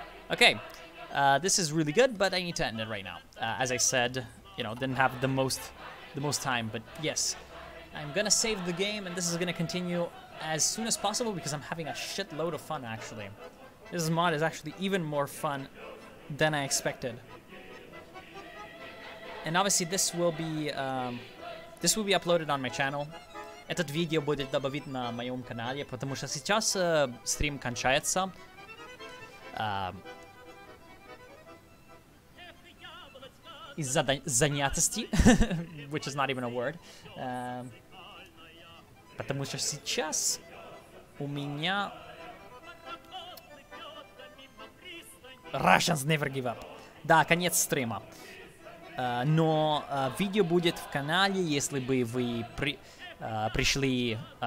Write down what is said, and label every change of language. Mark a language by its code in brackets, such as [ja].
[en] Okay, this is really good, but I need to end it right now. As I said, you know, didn't have the most time, but yes, I'm gonna save the game, and this is gonna continue as soon as possible because I'm having a shitload of fun. Actually, this mod is actually even more fun than I expected, and obviously this will be uploaded on my channel. [ru] Этот видео будет добавить на моем канале, потому что сейчас стрим кончается. из занятости, [en] which is not even a word. [ru] Потому что сейчас у меня [en] Russians never give up. [ru] Да, конец стрима. Но видео будет в канале, если бы вы пришли...